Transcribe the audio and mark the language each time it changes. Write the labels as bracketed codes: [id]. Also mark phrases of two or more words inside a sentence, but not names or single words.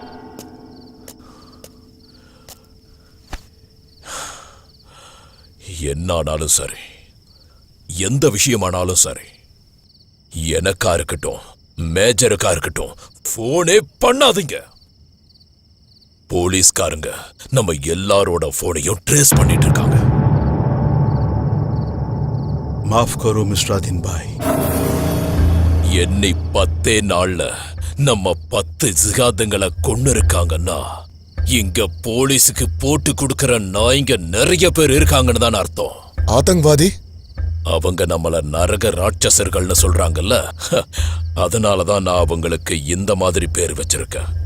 [ta] என்ன ஆனாலும் சரி, எந்த விஷயமானாலும் சரி, எனக்கா இருக்கட்டும் மேஜருக்கா இருக்கட்டும் போனே பண்ணாதீங்க. போலீஸ்காரங்க நம்ம எல்லாரோட போனையும் ட்ரேஸ் பண்ணிட்டு இருக்காங்க. [hi] माफ करो मिस्टर आदिन भाई. [ta] என்னை 10 நாள்ல நம்ம 10 ஜிகாதுங்களை கொன்னு இருக்காங்கன்னா இங்க போலீஸுக்கு போட்டு கொடுக்கற நாய்ங்க நிறைய பேர் இருக்காங்கன்னு தான் அர்த்தம். ஆதங்கவாதி? அவங்க நம்மள நரக ராட்சசர்கள்னு சொல்றாங்கல்ல, அதனாலதான் நான் அவங்களுக்கு இந்த மாதிரி பேர் வச்சிருக்கேன்.